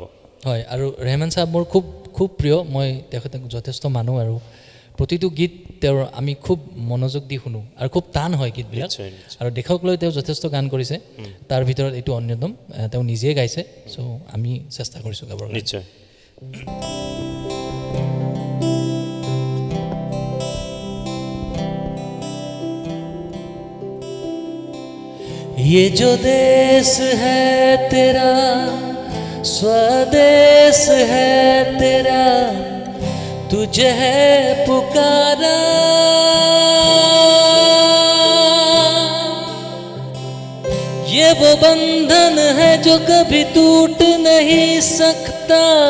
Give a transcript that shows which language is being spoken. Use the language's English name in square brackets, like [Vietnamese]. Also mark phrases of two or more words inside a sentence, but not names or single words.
[Assamese] হয়, আৰু ৰেহমান চাহাব মোৰ খুব খুব প্ৰিয়, মই তেখেতক যথেষ্ট মানুহ, আৰু প্ৰতিটো গীত তেওঁৰ আমি খুব মনোযোগ দি শুনো, আৰু খুব টান হয় গীতবিলাক, আৰু দেশক লৈ তেওঁ যথেষ্ট গান কৰিছে, তাৰ ভিতৰত এইটো অন্যতম। তেওঁ নিজে গাইছে, চ' আমি চেষ্টা কৰিছোঁ গাবৰ। নিশ্চয়। [Hindi] ये जो देश है तेरा, स्वदेश है तेरा, तुझे है पुकारा, ये वो बंधन है जो कभी टूट नहीं सकता।